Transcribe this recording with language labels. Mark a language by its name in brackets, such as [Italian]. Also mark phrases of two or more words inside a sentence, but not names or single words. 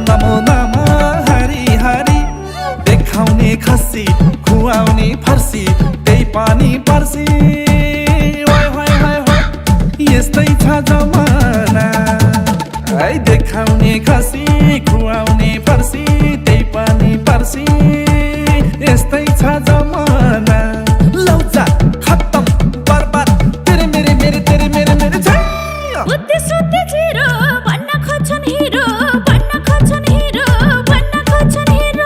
[Nepali] नमो नमः हरि हरि देखाउने खसी खुवाउने फर्सी त्यही पनि पर्सी ओइ होय होय होय यस्तै छ जमाना है देखाउने खसी खुवाउने फर्सी त्यही पनि पर्सी यस्तै छ जमाना लौजा खत्तम बर्बाद [Hindi] तेरे मेरे मेरे तेरे मेरे मेरे छैया [Nepali] बुद्धि सुद्धि जिरो भन्न खोज्छन् हिरो भन्न खोज्छन् हिरो भन्न खोज्छन् हिरो